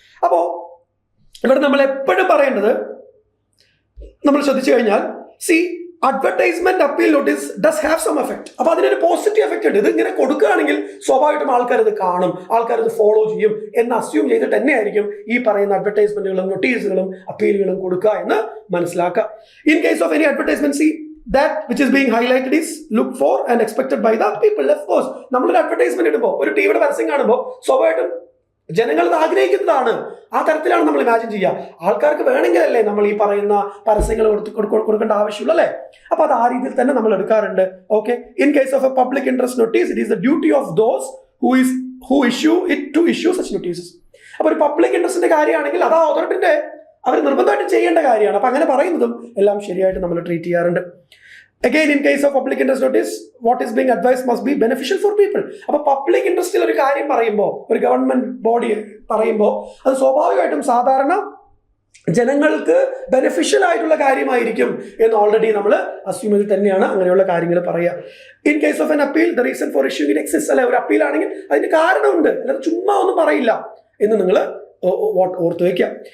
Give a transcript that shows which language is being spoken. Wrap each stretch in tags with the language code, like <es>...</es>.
<ml>അപ്പോൾ ഇവിടെ നമ്മൾ എപ്പോഴും പറയേണ്ടത്, നമ്മൾ ശ്രദ്ധിച്ചു കഴിഞ്ഞാൽ,</ml> <en>C advertisement appeal notice does have some effect.</en> <ml>അപ്പൊ അതിനൊരു പോസിറ്റീവ് എഫക്ട് ഉണ്ട്. ഇത് ഇങ്ങനെ കൊടുക്കുകയാണെങ്കിൽ സ്വാഭാവികമായിട്ടും ആൾക്കാർ ഇത് കാണും, ആൾക്കാർ ഇത് ഫോളോ ചെയ്യും എന്ന് അസ്യൂം ചെയ്തിട്ട് തന്നെയായിരിക്കും ഈ പറയുന്ന അഡ്വർടൈസ്മെന്റുകളും നോട്ടീസുകളും അപ്പീലുകളും കൊടുക്കുക എന്ന് മനസ്സിലാക്കുക.</ml> <en>In case of any advertisement, C that which is being highlighted is looked for and expected by the people. Of course,</en> <ml>നമ്മളൊരു അഡ്വർടൈസ്മെന്റ് ഇടുമ്പോൾ, ഒരു ടിവിയുടെ പരസ്യം കാണുമ്പോൾ സ്വാഭാവികമായിട്ടും ജനങ്ങൾ ഇത് ആഗ്രഹിക്കുന്നതാണ്. ആ തരത്തിലാണ് നമ്മൾ ഇമാജിൻ ചെയ്യുക. ആൾക്കാർക്ക് വേണമെങ്കിലല്ലേ നമ്മൾ ഈ പറയുന്ന പരസ്യങ്ങൾ കൊടുക്കേണ്ട ആവശ്യമുള്ളൂ അല്ലേ? അപ്പൊ അത് ആ രീതിയിൽ തന്നെ നമ്മൾ എടുക്കാറുണ്ട്. Okay,</ml> <en>In case of a public interest notice, it is the duty of those who issue it to issue such notices.</en> <ml>അപ്പൊ ഒരു പബ്ലിക് ഇൻട്രസ്റ്റിന്റെ കാര്യമാണെങ്കിൽ അത് ആ അതോറിറ്റിന്റെ അവർ നിർബന്ധമായിട്ട് ചെയ്യേണ്ട കാര്യമാണ്. അപ്പൊ അങ്ങനെ പറയുന്നതും എല്ലാം ശരിയായിട്ട് നമ്മൾ ട്രീറ്റ് ചെയ്യാറുണ്ട്.</ml> <en>Again, in case of public interest notice, what is being advised must be beneficial for people.</en> <ml>അപ്പോൾ പബ്ലിക് ഇൻട്രസ്റ്റിൽ ഒരു കാര്യം പറയുമ്പോൾ, ഒരു ഗവൺമെന്റ് ബോഡി പറയുമ്പോൾ, അത് സ്വാഭാവികമായിട്ടും സാധാരണ ജനങ്ങൾക്ക് ബെനിഫിഷ്യൽ ആയിട്ടുള്ള കാര്യമായിരിക്കും എന്ന് ഓൾറെഡി നമ്മൾ അസ്യൂം ചെയ്ത് തന്നെയാണ് അങ്ങനെയുള്ള കാര്യങ്ങൾ പറയുക.</ml> <en>In case of an appeal, the reason for issuing it exist.</en> <ml>അല്ലെ, ഒരു അപ്പീൽ ആണെങ്കിൽ അതിന് കാരണമുണ്ട്, അല്ലാതെ ചുമ്മാ ഒന്നും പറയില്ല എന്ന് നിങ്ങൾ ഓർത്ത് വയ്ക്കുക.</ml>